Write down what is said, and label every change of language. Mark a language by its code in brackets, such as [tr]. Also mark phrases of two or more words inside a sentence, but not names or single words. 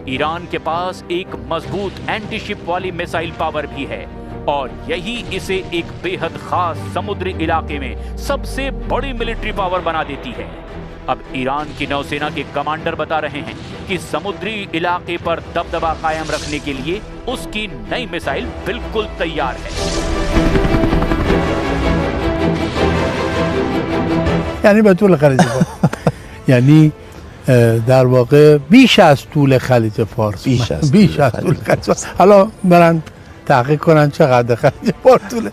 [hi] ईरान के पास एक मजबूत एंटी शिप वाली मिसाइल पावर भी है और यही इसे एक बेहद खास समुद्री इलाके में सबसे बड़ी मिलिट्री पावर बना देती है। अब ईरान की नौसेना के कमांडर बता रहे हैं कि समुद्री इलाके पर दबदबा कायम रखने के लिए उसकी नई मिसाइल बिल्कुल तैयार है। [fa] یعنی به طول خلیج فارس یعنی در واقع بیش از طول خلیج فارس بیش از طول خلیج فارس حالا برن تحقیق کنن چقدر خلیج فارس طوله